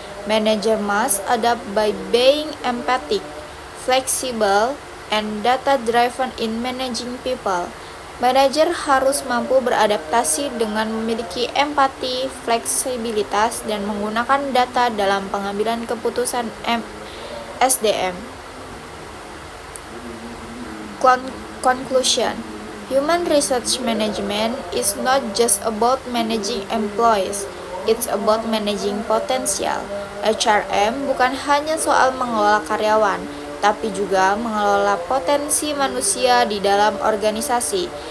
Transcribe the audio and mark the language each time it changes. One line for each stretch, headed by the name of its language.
English: Manager must adapt by being empathic, flexible, and data-driven in managing people.
Indonesian: Manajer harus mampu beradaptasi dengan memiliki empati, fleksibilitas, dan menggunakan data dalam pengambilan keputusan SDM.
English: Conclusion: Human resource management is not just about managing employees, it's about managing potential.
Indonesian: HRM bukan hanya soal mengelola karyawan, tapi juga mengelola potensi manusia di dalam organisasi.